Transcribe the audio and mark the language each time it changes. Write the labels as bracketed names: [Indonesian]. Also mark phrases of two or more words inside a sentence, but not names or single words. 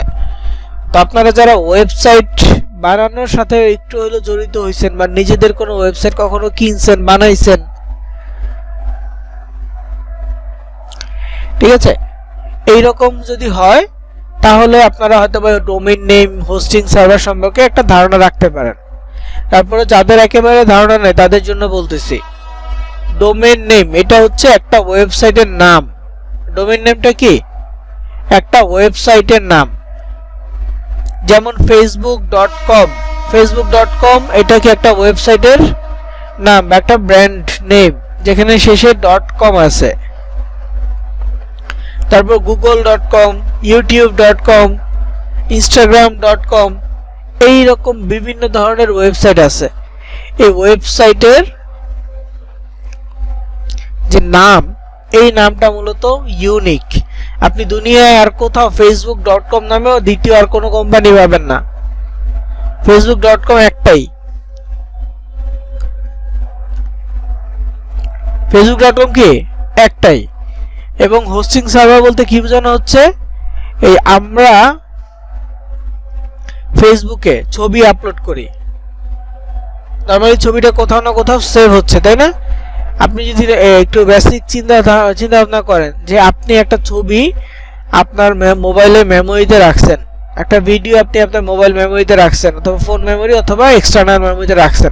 [Bangla] তো আপনারা যারা ওয়েবসাইট বানানোর সাথে একটু হলেও জড়িত হয়েছেন বা নিজেদের কোনো ওয়েবসাইট কখনো কিনছেন, বানাইছেন, ঠিক আছে, এইরকম যদি হয় তাহলে আপনারা হয়তো বা [English] domain name, hosting server [Bangla] সম্পর্কে একটা ধারণা রাখতে পারেন। তারপরে যাদের একেবারে ধারণা নেই তাদের জন্য বলতেছি, [English] domain name [Bangla] এটা হচ্ছে একটা ওয়েবসাইটের নাম। [English] domain name [Bangla] কি? একটা ওয়েবসাইটের নাম। যেমন facebook.com, facebook.com এটা কি একটা ওয়েবসাইটের নাম, একটা [English] brand name [Bangla] যেখানে শেষে .com আছে। তারপর google.com, youtube.com, instagram.com, এই রকম বিভিন্ন ধরনের ওয়েবসাইট আছে। এই ওয়েবসাইটের যে নাম, এই নামটা মূলত ইউনিক। আপনি দুনিয়ায় আর কোথাও facebook.com নামেও দ্বিতীয় আর কোনো কোম্পানি পাবেন না। facebook.com একটাই। facebook.com কি একটাই। এবং [English] hosting server [Bangla] বলতে কি বোঝানো হচ্ছে, এই আমরা ফেসবুকে ছবি আপলোড করি, নরমালি ছবিটা কোথাও না কোথাও সেভ হচ্ছে, তাই না? আপনি যদি একটু বেসিক চিন্তা ভাবনা করেন যে আপনি একটা ছবি আপনার [English] mobile memory [Bangla] রাখছেন, একটা ভিডিও আপনি আপনার [English] mobile memory [Bangla] রাখছেন, অথবা [English] phone memory [Bangla] অথবা [English] external memory [Bangla] রাখছেন।